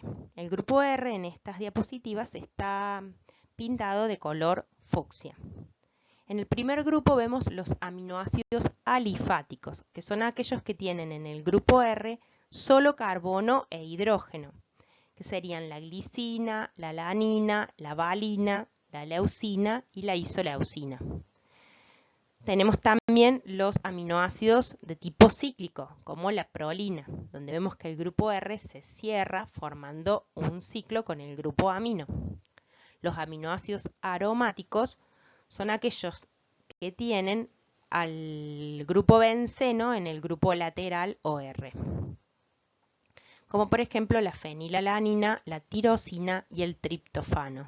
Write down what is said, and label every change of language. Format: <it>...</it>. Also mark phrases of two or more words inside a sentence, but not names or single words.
<es>El grupo R en estas diapositivas está pintado de color fucsia. En el primer grupo vemos los aminoácidos alifáticos, que son aquellos que tienen en el grupo R solo carbono e hidrógeno, que serían la glicina, la alanina, la valina, la leucina y la isoleucina. Tenemos también los aminoácidos de tipo cíclico, como la prolina, donde vemos que el grupo R se cierra formando un ciclo con el grupo amino. Los aminoácidos aromáticos son aquellos que tienen al grupo benceno en el grupo lateral OR, como por ejemplo la fenilalanina, la tirosina y el triptofano.</es>